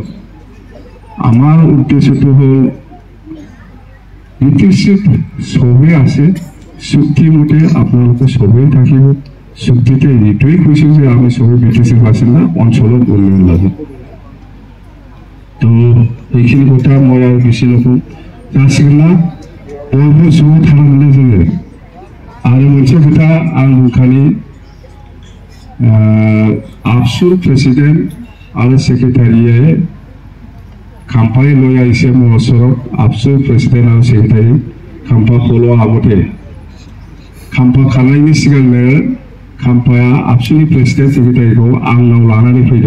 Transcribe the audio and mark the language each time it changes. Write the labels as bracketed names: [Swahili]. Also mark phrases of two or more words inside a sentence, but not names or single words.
[Assamese] আমাৰ উদ্দেশ্যটো হ'ল BTCত সবেই আছে, চুক্তিমতে আপোনালোকে সবেই থাকিব। চুক্তিতে এইটোৱেই কৈছোঁ যে আমি সবেই BTCৰ বাসিন্দা, অঞ্চলত উন্নয়ন লাগে। তো এইখিনি কথা মই আৰু বেছি নকওঁ। [Bodo] जासिगोनना बयबो ज' थांनानै जोङो आरो मोनसे खोथा आं बुंखानि आबसु प्रेसिडेन्ट आरो सेक्रेटारिया खाम्फाय लय आइसे महसरक आबसु प्रेसिडेन्ट आरो सेक्रेटारि खाम्फा फल' आगते खाम्फा खानायनि सिगांनो खाम्फाया आबसुनि प्रेसिडेन्ट सेक्रेटारिखौ आंनाव लानानै फैदों।